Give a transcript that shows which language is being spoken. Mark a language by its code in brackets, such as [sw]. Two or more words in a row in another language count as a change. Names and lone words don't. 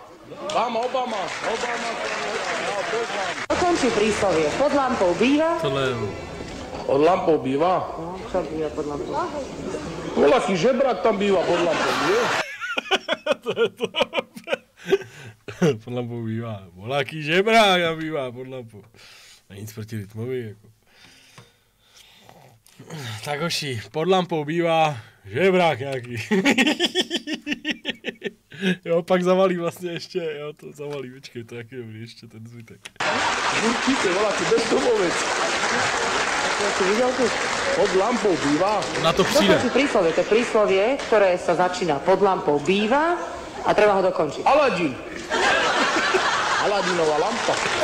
[sk] Dokončí príslovie. Pod lampou býva. Pod lampou býva? No, čo býva pod lampou? Voľaký žebrak tam býva pod lampou, nie? [cs] Pod lampou bývá. Voľaký žebrák tam bývá pod lampou. A nic proti rytmovi, jako. Tak hoši, pod lampou bývá žebrák nějaký. Jo, pak zavalí vlastně ještě, jo, to zavalí, počkej, to je jaký dobrý, ještě ten zbytek. [sk] Určite, voľaký bezdomovec. Pod lampou býva. [cs] Na to přijde. [sk] Dokončí príslovie. To je príslovie, ktoré sa začína pod lampou býva a treba ho dokončiť. Aladín. Aladínová lampa.